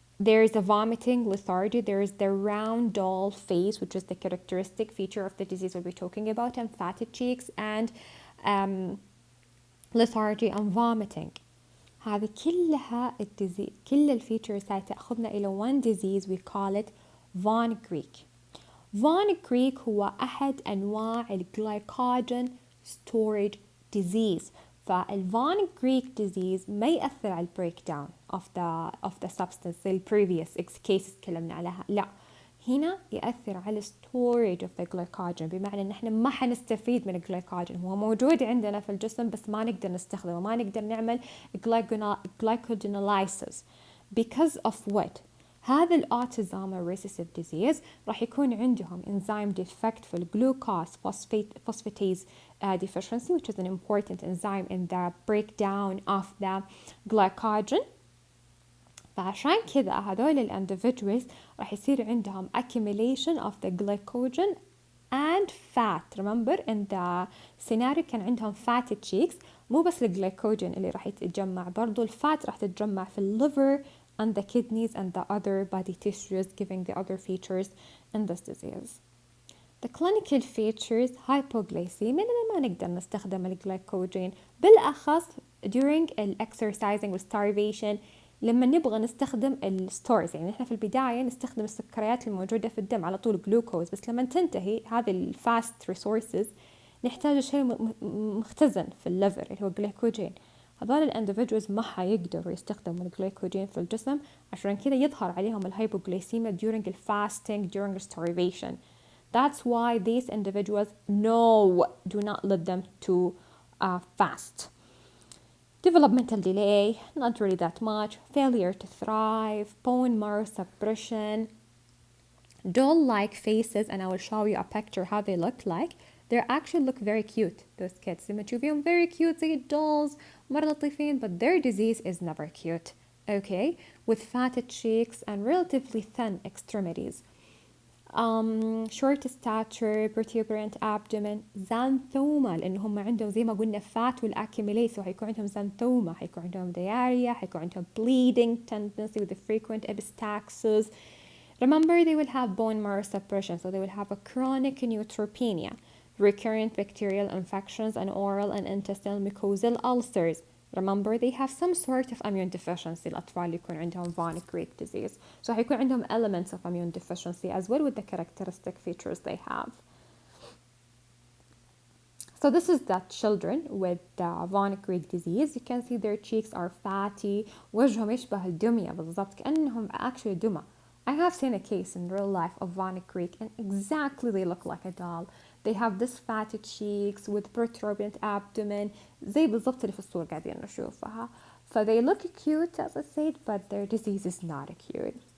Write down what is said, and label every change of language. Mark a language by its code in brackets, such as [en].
[en] There is a vomiting, lethargy. There is the round doll face, which is the characteristic feature of the disease we'll be talking about, and fatty cheeks, and lethargy and vomiting. [ar] هذه كلها كل الفيتشرز هاي تأخذنا إلى [en] one disease we call it [ar] Von Greek. Von Greek هو أحد أنواع الجلايكوجين storage disease. فالفون Greek disease ما يأثر على البريك داون [en] of the substance [ar] ال [en] previous cases [ar] تكلمنا عليها، لا، هنا يأثر على [en] storage of the glycogen، [ar] بمعنى ان احنا ما حنستفيد من الجلايكوجين، هو موجود عندنا في الجسم بس ما نقدر نستخدمه، ما نقدر نعمل [en] glycogenolysis because of what؟ [ar] هذا الأوتيزومال [en] recessive disease [ar] راح يكون عندهم [en] enzyme defect في الجلوكوز phosphatase deficiency, which is an important enzyme in the breakdown of the glycogen. [ar] فعشان كذا هذول individuals راح يصير عندهم [en] accumulation of the glycogen and fat. Remember in the scenario [ar] كان عندهم [en] fatty cheeks، [ar] مو بس الجلايكوجين اللي راح يتجمع، برضو الفات راح تتجمع في الليفر [en] and the kidneys and the other body tissues, giving the other features in this disease. The clinical features hypoglycemia، [ar] لأن ما نقدر نستخدم الجلايكوجين بالأخص [en] during exercising starvation، [ar] لما نبغى نستخدم الستورز، يعني احنا في البداية نستخدم السكريات الموجودة في الدم على طول جلوكوز، بس لما تنتهي هذه الفاست ريسورسز نحتاج شيء مختزن في الليفر اللي هو الجلايكوجين. هذول الاندفيدوالز ما حيقدروا يستخدموا الجلايكوجين في الجسم، عشان كذا يظهر عليهم الهايبوغليسيميا [en] during the fasting, during starvation. That's why these individuals, no, do not let them to fast. Developmental delay, not really that much. Failure to thrive, bone marrow suppression, doll-like faces, and I will show you a picture how they look like. They actually look very cute, those kids. [ar] لما تشوفيهم [en] very cute زي dolls [ar] مرة لطيفين, [en] but their disease is never cute. Okay, with fatted cheeks and relatively thin extremities. Short stature, protuberant abdomen, xanthoma، [ar] لأن هم عندهم زي ما قلنا [en] fat والaccumulate، so [ar] حيكون عندهم [en] xanthoma، حيكون عندهم diarrhea، حيكون عندهم bleeding tendency with the frequent epistaxis. Remember, they will have bone marrow suppression, so they will have a chronic neutropenia, recurrent bacterial infections, and oral and intestinal mucosal ulcers. Remember, they have some sort of immune deficiency. [ar] الأطفال اللي يكون عندهم Von Greek disease. [en] So [ar] هيكون عندهم [en] elements of immune deficiency as well with the characteristic features they have. So this is the children with Von Greek disease. You can see their cheeks are fatty. [ar] وجههم يشبه الدمية بالضبط، كأنهم [en] actually [ar] دمى. [en] I have seen a case in real life of Von Greek and exactly they look like a doll. They have this fatty cheeks with protuberant abdomen [ar] زي بالضبط اللي في الصورة قاعدين نشوفها. [en] So they look cute as I said, but their disease is not cute.